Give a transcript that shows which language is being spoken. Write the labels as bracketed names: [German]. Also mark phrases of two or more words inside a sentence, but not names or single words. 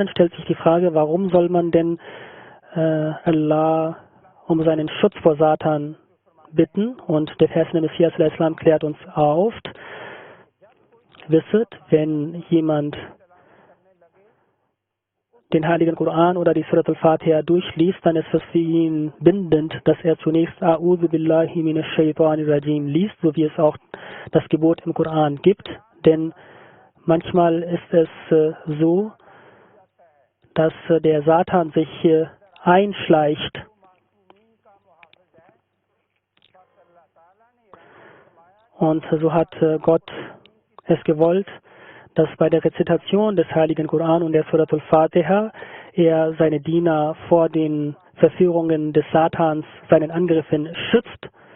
[German] Dann stellt sich die Frage, warum soll man denn Allah um seinen Schutz vor Satan bitten? Und der verheißene Messias al-Islam klärt uns auf, wisset, wenn jemand den Heiligen Koran oder die Surat al-Fatiha durchliest, dann ist es für ihn bindend, dass er zunächst [Arabic] أعوذ بالله من الشيطان الرجيم [German] liest, so wie es auch das Gebot im Koran gibt. Denn manchmal ist es so, dass der Satan sich einschleicht. Und so hat Gott es gewollt, dass bei der Rezitation des Heiligen Koran und der Surat al-Fatiha er seine Diener vor den Verführungen des Satans, seinen Angriffen schützt.